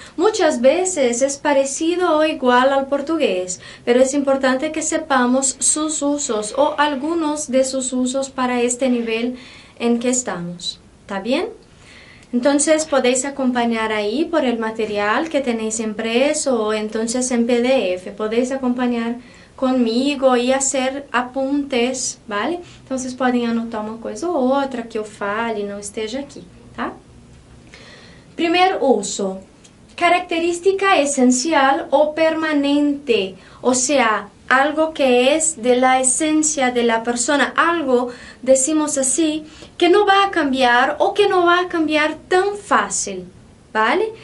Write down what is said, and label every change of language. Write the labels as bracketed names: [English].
[Spanish] Muchas veces es parecido o igual al portugués, pero es importante que sepamos sus usos o algunos de sus usos para este nivel en que estamos. ¿Está bien? Entonces podéis acompañar ahí por el material que tenéis impreso o entonces en PDF. Podéis acompañar conmigo e hacer apuntes, vale? [Portuguese] Então, vocês podem anotar uma coisa ou outra que eu fale e não esteja aqui, tá? [Spanish] Primeiro uso, característica esencial o permanente, o sea, algo que es de la esencia de la persona, algo, decimos así, que no va a cambiar o que no va a cambiar tan fácil, ¿vale?